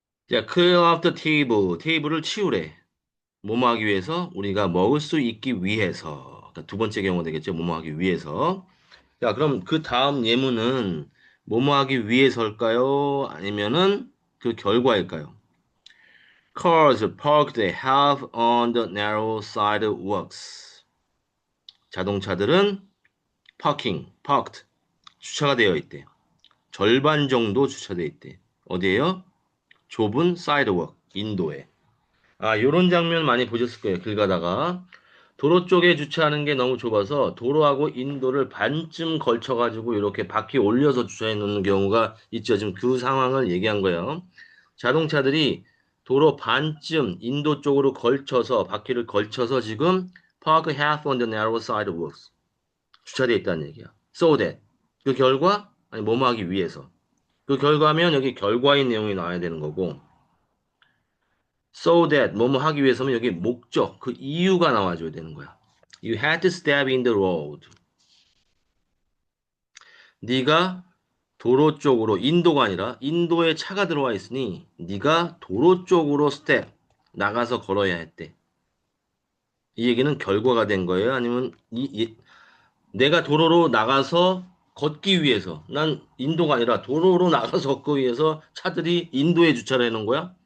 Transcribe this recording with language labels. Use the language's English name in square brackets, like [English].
[Korean] 자, [English] clear off the table. [Korean] 테이블을 치우래. 뭐뭐 하기 위해서? 우리가 먹을 수 있기 위해서. 그러니까 두 번째 경우 되겠죠. 뭐뭐 하기 위해서. 자, 그럼 그 다음 예문은 뭐뭐 하기 위해서일까요? 아니면은 그 결과일까요? [English] Cars parked half on the narrow sidewalks. [Korean] 자동차들은 [English] parked, [Korean] 주차가 되어 있대. 절반 정도 주차되어 있대. 어디에요? 좁은 sidewalk, 인도에. 요런 장면 많이 보셨을 거예요. 길 가다가. 도로 쪽에 주차하는 게 너무 좁아서 도로하고 인도를 반쯤 걸쳐가지고 이렇게 바퀴 올려서 주차해 놓는 경우가 있죠. 지금 그 상황을 얘기한 거예요. 자동차들이 도로 반쯤 인도 쪽으로 걸쳐서 바퀴를 걸쳐서 지금 [English] park half on the narrow sidewalks [Korean] 주차되어 있다는 얘기야. [English] So that [Korean] 그 결과 아니 뭐뭐 하기 위해서 그 결과면 여기 결과인 내용이 나와야 되는 거고 [English] so that [Korean] 뭐뭐 하기 위해서면 여기 목적 그 이유가 나와줘야 되는 거야. [English] You had to step in the road. [Korean] 네가 도로 쪽으로 인도가 아니라 인도에 차가 들어와 있으니 네가 도로 쪽으로 스텝 나가서 걸어야 했대. 이 얘기는 결과가 된 거예요? 아니면 내가 도로로 나가서 걷기 위해서 난 인도가 아니라 도로로 나가서 걷기 위해서 차들이 인도에 주차를 해놓은 거야?